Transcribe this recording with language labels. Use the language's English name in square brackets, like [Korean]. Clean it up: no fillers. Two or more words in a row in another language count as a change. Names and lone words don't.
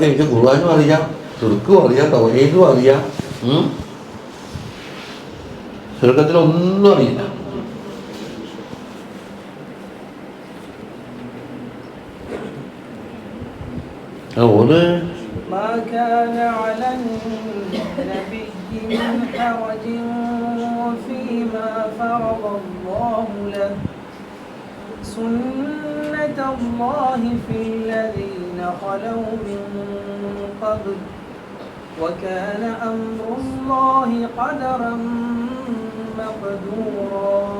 [Malayalam] എനിക്ക് ഖുർആനും അറിയാം, ശിർക്കും അറിയാം, തൗഹീദും അറിയാം, ശിർക്കത്തിലൊന്നും അറിയില്ല. ഒരു [Arabic] ما كان على النبي من حرج فيما فرض الله له سنة الله في الذين خلوا من قبل وكان أمر الله قدرا مقدورا